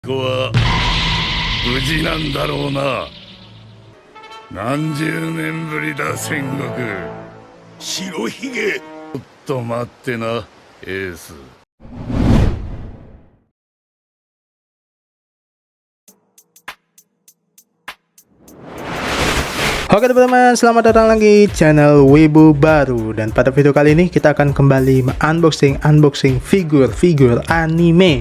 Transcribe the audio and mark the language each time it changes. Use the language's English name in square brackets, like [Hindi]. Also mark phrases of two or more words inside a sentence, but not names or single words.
[Japanese] 子は無事なんだろうな。何十年ぶりだ戦国。白ひげ。ちょっと待ってな、エース。 [Indonesian] Oke teman-teman, selamat datang lagi channel Wibu Baru. Dan pada video kali ini kita akan kembali unboxing figur anime.